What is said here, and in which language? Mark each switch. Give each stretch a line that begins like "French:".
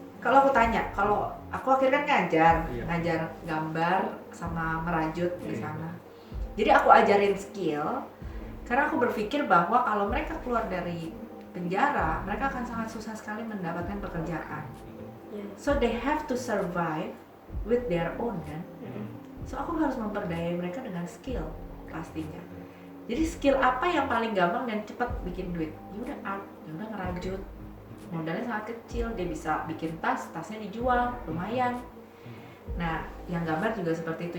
Indonesian: Kalau aku tanya, kalau aku akhirnya kan ngajar gambar sama merajut di sana. Jadi aku ajarin skill karena aku berpikir bahwa kalau mereka keluar dari penjara, mereka akan sangat susah sekali mendapatkan pekerjaan.
English: So they have to survive with their own
Indonesian: kan. So aku harus memperdayai mereka dengan skill pastinya. Jadi skill apa yang paling gampang dan cepat bikin duit? Ya udah art, ya udah ngerajut. Modalnya sangat kecil, dia bisa bikin tasnya dijual, lumayan. Nah, yang gambar juga seperti itu.